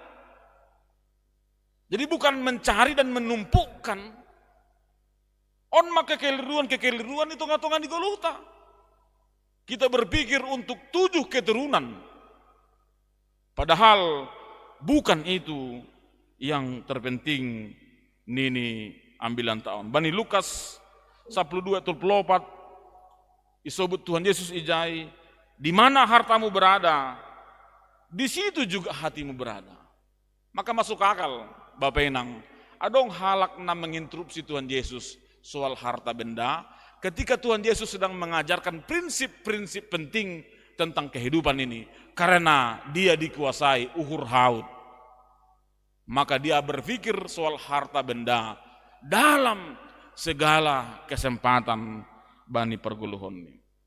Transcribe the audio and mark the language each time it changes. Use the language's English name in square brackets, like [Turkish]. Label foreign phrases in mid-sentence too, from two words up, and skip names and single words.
[Indonesian] Jadi bukan mencari dan menumpukkan. On maka kekeliruan itu ngatongan di Golgota. Kita berpikir untuk 7 keturunan. Padahal bukan itu yang terpenting nini ambilan tahun. [Batak Simalungun] Bani Lukas 12:24 isobut Tuhan Yesus ijai, [Indonesian] di mana hartamu berada, di situ juga hatimu berada. Maka masuk akal, Bapak Enang, [Batak Simalungun] adong halak na [Indonesian] menginterupsi Tuhan Yesus soal harta benda, ketika Tuhan Yesus sedang mengajarkan prinsip-prinsip penting tentang kehidupan ini, karena dia dikuasai [Batak Simalungun] uhur haut, [Indonesian] maka dia berpikir soal harta benda dalam segala kesempatan [Batak Simalungun] bani perguluhon [Indonesian] ini.